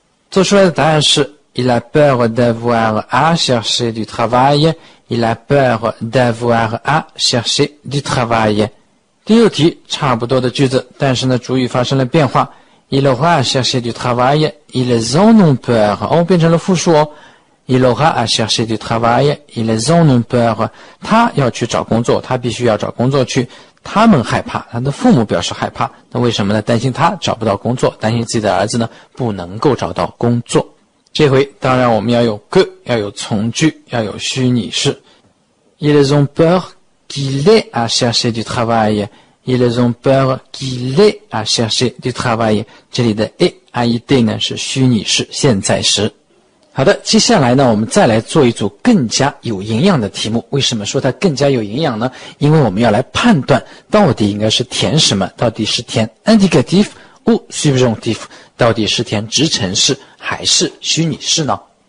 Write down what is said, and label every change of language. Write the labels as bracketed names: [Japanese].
[Chinese] 做出来的答案是 [French] Il a peur d'avoir à chercher du travail. Il a peur d'avoir à chercher du travail. [Chinese] 第六题差不多的句子，但是呢主语发生了变化。 [French] Il aura à chercher du travail. Ils en ont peur. [Chinese] 变成了复数哦。 [French] Il aura à chercher du travail. Ils en ont peur. [Chinese] 他要去找工作，他必须要找工作去。他们害怕，他的父母表示害怕。那为什么呢？担心他找不到工作，担心自己的儿子呢不能够找到工作。这回当然我们要有 que， 要有从句，要有虚拟式。 [French] Ils ont peur qu'il ait à chercher du travail. Ils ont peur qu'il ait à chercher du travail. [Chinese] 这里的 ait aid 呢是虚拟式现在时。好的，接下来呢，我们再来做一组更加有营养的题目。为什么说它更加有营养呢？因为我们要来判断到底应该是填什么，到底是填 [French] indicatif ou subjonctif， [Chinese] 到底是填直陈式还是虚拟式呢？